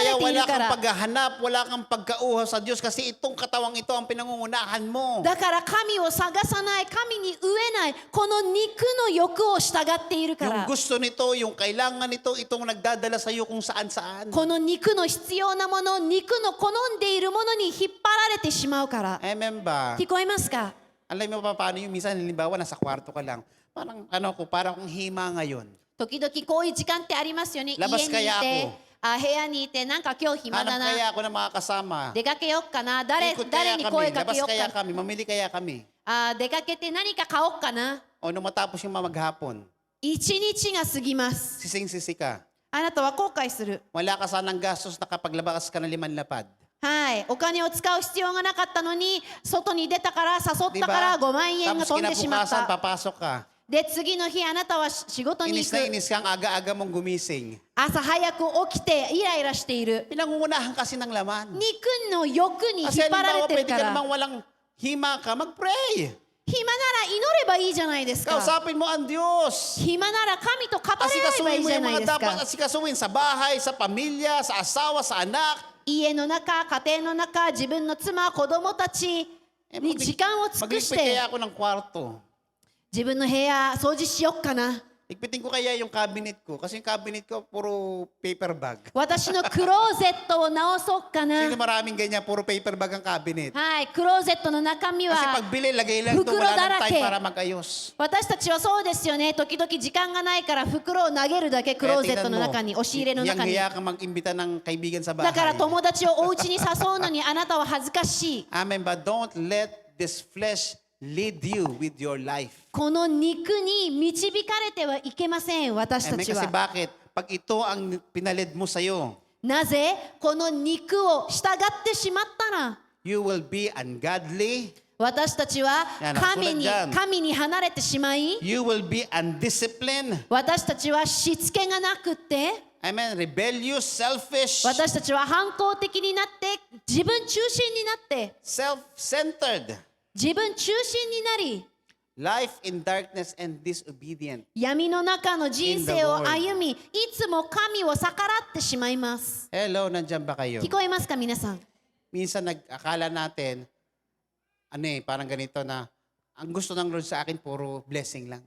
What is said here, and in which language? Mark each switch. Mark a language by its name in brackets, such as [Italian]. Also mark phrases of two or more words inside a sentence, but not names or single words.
[Filipino] Kaya [Japanese] れてい [Filipino] wala [Japanese] るか [Filipino] kang [Japanese] ら。 [Filipino] paghahanap, wala kang pagkauhaw sa Diyos kasi itong katawang ito ang pinangungunahan mo. [Japanese] だから神を探さない、神に飢えない、この肉の欲を従っているか [Filipino] Yung [Japanese] ら。 [Filipino] gusto nito, yung kailangan nito, itong nagdadala sa iyo kung saan-saan. [Japanese] この肉の必要なもの、肉の好んでいるものに引っ張られてしまうから。 [Filipino] Amen ba? [Japanese] 聞こえますか？ [Filipino] Alam mo pa paano yung minsan, halimbawa, nasa kwarto ka lang. Parang kung hima ngayon. [Japanese] 時々こういう時間ってありますよね。家にい [Filipino] Labas kaya [Japanese] て [Filipino] ako?、 [Japanese] 部屋にいて、なんか今日暇 [Filipino] Hanap [Japanese] だな。 [Filipino] kaya ako ng mga kasama. [Japanese] 出かけよっかな。誰 [Filipino] Ikot [Japanese] 誰 [Filipino] kaya [Japanese] に [Filipino] kami, [Japanese] 声かけ [Filipino] labas [Japanese] よっ [Filipino] kaya [Japanese] かな。 [Filipino] kami, mamili kaya kami. [Japanese] 出かけて何か買おっかな。 [Filipino] O nung matapos yung maghapon, [Japanese] 一日が過ぎます。 [Filipino] sising-sisi ka. [Japanese] あなたは後悔する。 [Filipino] Wala ka sanang gastos na kapag labas ka ng 5 lapad. [Japanese] はい。お金を使う必要がなかったのに、外に出たから、誘っ [Filipino] Di [Japanese] たから [Filipino] ba? [Japanese] 5万円が [Filipino] Tapos [Japanese] 飛んでしまっ [Filipino] kinabukasan, [Japanese] た。 [Filipino] papasok ka. [Japanese] で、次の日あなたは仕事に [Filipino] Inis [Japanese] 行 [Filipino] na [Japanese] く。 [Filipino] inis kang aga-aga mong gumising. [Japanese] 朝早く起きてイライラしている。 [Filipino] Pinangungunahan kasi ng laman. [Japanese] 肉の欲に引っ [Filipino] Kasi [Japanese] 張られ [Filipino] halimbawa, [Japanese] てる [Filipino] pwede [Japanese] か [Filipino] ka [Japanese] ら。 [Filipino] namang walang hima ka, mag-pray. [Japanese] 暇なら祈ればいいじゃないですか。 [Filipino] Kausapin mo ang Diyos. [Japanese] 暇なら神と語り合えばい [Filipino] Asikasuhin [Japanese] い [Filipino] mo [Japanese] じゃ [Filipino] yung [Japanese] ない [Filipino] mga [Japanese] です [Filipino] dapat [Japanese] か。 [Filipino] asikasuhin sa bahay, sa pamilya, sa asawa, sa anak. [Japanese] 家の中、家庭の中、自分の妻、子供たちに時間を尽くし [Filipino] Magligpit [Japanese] て [Filipino] kaya ako ng kwarto. [Japanese] 自分の部屋掃除しよっかな。 [Filipino] Ligpitin ko kaya yung cabinet ko. Kasi yung cabinet ko, puro [English] paper bag. [Japanese] 私のクローゼットを直そうか [Filipino] Sino [Japanese] な。 [Filipino] maraming ganyan, puro [English] paper bag [Filipino] ang cabinet. [Japanese] はい、クローゼットの中身 [Filipino] Kasi [Japanese] は [Filipino] pagbili, lagay lang ito, [Japanese] Fukuro [Filipino] wala nang [Japanese] darake. [Filipino] time para mag-ayos. [Japanese] 私たちはそうですよね。時々時間がないから袋を投げるだけクローゼットの中に、押し入れの中に。 [Filipino] hiyang-hiya ka mag-imbita ng kaibigan sa [Japanese] だから [Filipino] bahay. [Japanese] 友達をお家に誘うのにあなたは恥ずかしい。 [English] Amen, but don't let this flesh lead you with your life. [Japanese] この肉に導かれてはいけません、私た [Filipino] Amen, [Japanese] ち [Filipino] kasi [Japanese] は。 [Filipino] bakit? Pag ito ang pinalid mo sa'yo, [Japanese] なぜこの肉を従ってしまったら、 [English] you will be ungodly, [Japanese] 私たちは [Filipino] yan, [Japanese] 神 [Filipino] sulat [Japanese] に離れてしまい、 [English] you will be undisciplined, [Japanese] 私たちはしつけがなくって、 [English] amen, rebellious, selfish, [Japanese] 私たちは反抗的になって、自分中心になって、 [English] self-centered, [Japanese] 自分中心になり、 [English] life in darkness and disobedient. [Japanese] 闇の中の人生を歩み、いつも神を逆らってしまいます。 [Filipino] Hello, nandyan ba kayo? [Japanese] 聞こえますか皆さん。 [Filipino] Minsan nag-akala natin, parang ganito na, ang gusto ng Lord sa akin, puro blessing lang.